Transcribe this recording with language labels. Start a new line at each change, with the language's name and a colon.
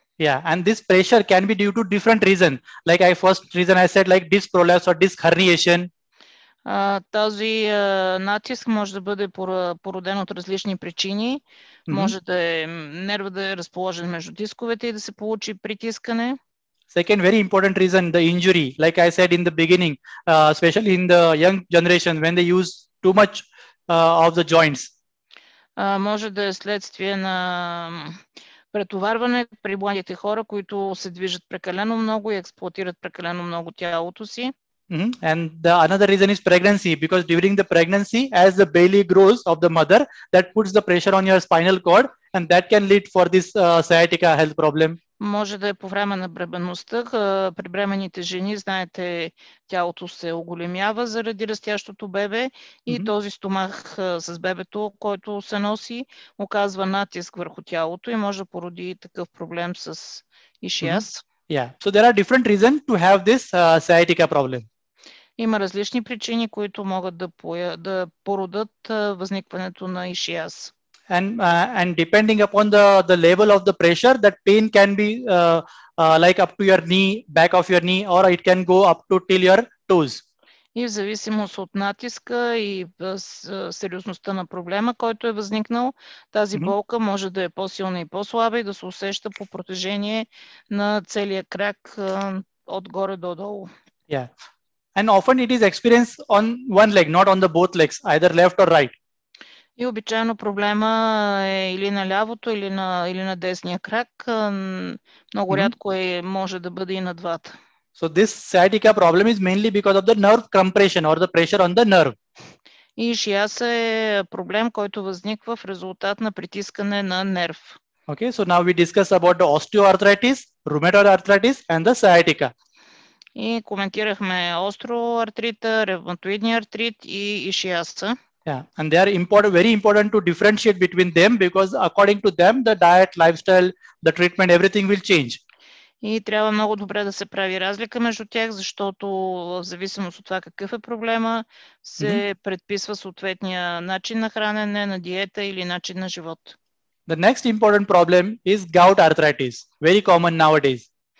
English: Yeah, and this pressure can be due to different reasons. Like first reason I said, like disc prolapse or disc herniation.
Bulgarian: Този натиск може да бъде породен от различни причини. Може да е нерва да е разположен между дисковете и да се получи притискане.
English: Second very important reason, the injury. Like I said in the beginning, especially in the young generation when they use too much of the joints.
Bulgarian: Може да е следствие на претоварване при младите хора, които се движат прекалено много и експлоатират прекалено много тялото си.
English: And the another reason is pregnancy, because during the pregnancy, as the belly grows of the mother, that puts the pressure on your spinal cord, and that can lead for this sciatica health problem.
Bulgarian: Може да е по време на бременността. При бременните жени, знаете, тялото се оголемява заради растящото бебе и този стомах с бебето, който се носи, оказва натиск върху тялото и може да породи такъв проблем с ишиаз.
English: Yeah, so there are different reasons to have this sciatica problem.
Bulgarian: Има различни причини, които могат да породат възникването на ишиаз.
English: And depending upon the level of the pressure, that pain can be like up to your knee, back of your knee, or it can go up to till your toes.
Bulgarian: И в зависимост от натиска и сериозността на проблема, който е възникнал, тази болка може да е по-силна и по-слаба и да се усеща по протежение на целия крак отгоре до долу.
English: Yeah. And often it is experienced on one leg, not on the both legs, either left or right.
Bulgarian: И обичайно проблема е или на лявото, или на десния крак. Много рядко може да бъде и на двата.
English: So this sciatica problem is mainly because of the nerve compression or the pressure on the nerve.
Bulgarian: И ишиаз е проблем, който възниква в резултат на притискане на нерв.
English: Okay, so now we discuss about the osteoarthritis, rheumatoid arthritis and the sciatica.
Bulgarian: И коментирахме остеоартрита, ревматоидния артрит и ишиаза.
English: Yeah, and they are very important to differentiate between them, because according to them, the diet, lifestyle, the treatment, everything will change.
Bulgarian: И трябва много добре да се прави разлика между тях, защото в зависимост от това какъв е проблема, се предписва съответния начин на хранене, на диета или начин на живот.
English: The next important problem is gout arthritis, very common nowadays.